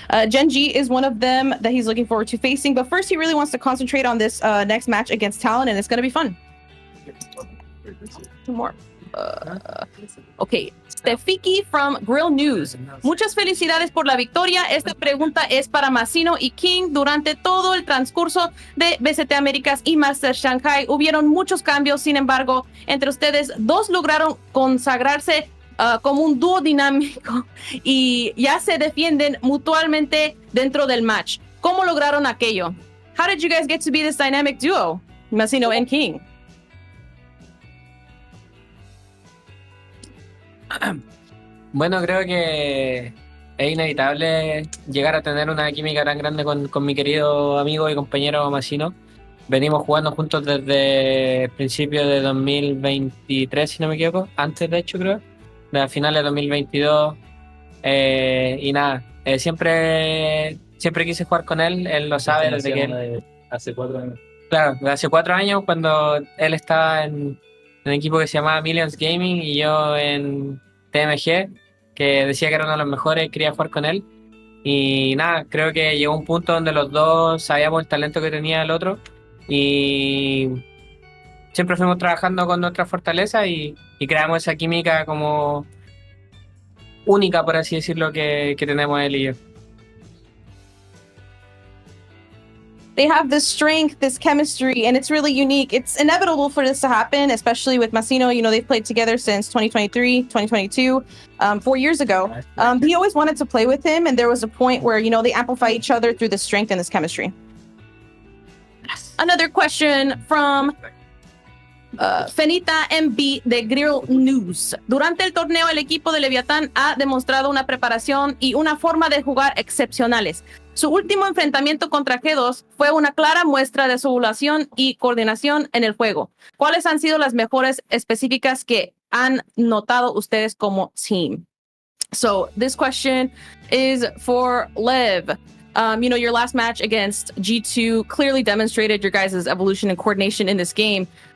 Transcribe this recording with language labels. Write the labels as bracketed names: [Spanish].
[English] Genji is one of them that he's looking forward to facing, but first he really wants to concentrate on this next match against Talon, and it's going to be fun. Two more. Okay, Stefiki from Grill News. [Spanish] Muchas felicidades por la victoria. Esta pregunta es para Massino y King. Durante todo el transcurso de vctamericas y Master Shanghai hubieron muchos cambios. Sin embargo, entre ustedes dos lograron consagrarse como un dúo dinámico y ya se defienden mutuamente dentro del match. ¿Cómo lograron aquello? [English] How did you guys get to be this dynamic duo, Massino and King? [Spanish] Bueno, creo que es inevitable llegar a tener una química tan grande con mi querido amigo y compañero Massino. Venimos jugando juntos desde el principio de 2023, si no me equivoco, antes de hecho creo, de finales de 2022. Y nada, siempre quise jugar con él lo sabe desde que... Hace 4 años. Claro, desde hace 4 años cuando él estaba en un equipo que se llamaba Millions Gaming y yo en TMG, que decía que era uno de los mejores, quería jugar con él. Y nada, creo que llegó un punto donde los dos sabíamos el talento que tenía el otro y siempre fuimos trabajando con nuestra fortaleza y creamos esa química como única, por así decirlo, que tenemos él y yo. [English] they have this strength, this chemistry, and it's really unique. It's inevitable for this to happen, especially with Masino. You know, they've played together since 2023, 2022, 4 years ago. He always wanted to play with him, and there was a point where, you know, they amplify each other through this strength and this chemistry. Another question from Fenita MB de Grill News. [Spanish] Durante el torneo, el equipo de Leviatan ha demostrado una preparación y una forma de jugar excepcionales. Su último enfrentamiento contra G2 fue una clara muestra de su evaluación y coordinación en el juego. ¿Cuáles han sido las mejores específicas que han notado ustedes como team? [English] So this question is for Lev. You know, your last match against G2 clearly demonstrated your guys' evolution and coordination in this game.